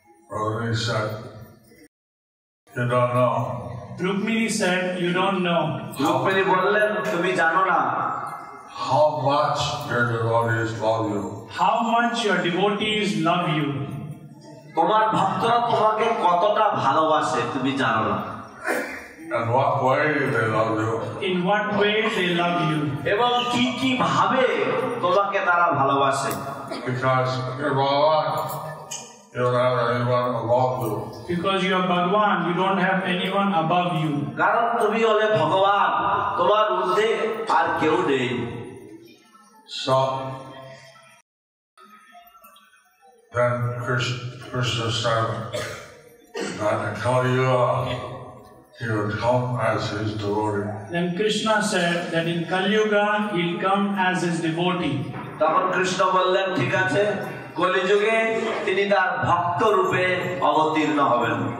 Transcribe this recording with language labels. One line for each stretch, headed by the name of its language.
English: Rukmini said, you don't know. Rukmini said, you don't know.
Bangla: Rukmini বললেন তুমি জানো না
English: How much your devotees love you. How much your devotees love you.
Bangla: তোমার ভক্তরা তোমাকে কতটা ভালোবাসে তুমি জানো না
English: And what way they love you. In what way they love you.
Bangla: এবং কি কি ভাবে তোমাকে তারা ভালোবাসে
English: Because you're Bhagavan, you don't have anyone above you. Because you are Bhagwan, you don't have anyone above you.
Bangla: কারণ তুমি হলে ভগবান তোমার ঊর্ধ্বে আর কেউ নেই
English: So then Krishna said that in Kali Yuga he would come as his devotee. Then Krishna said that in Kali Yuga he'll come as his devotee.
Bangla: তখন কৃষ্ণ বললেন ঠিক আছে কলিযুগে তিনি তার ভক্ত রূপে অবতীর্ণ হবেন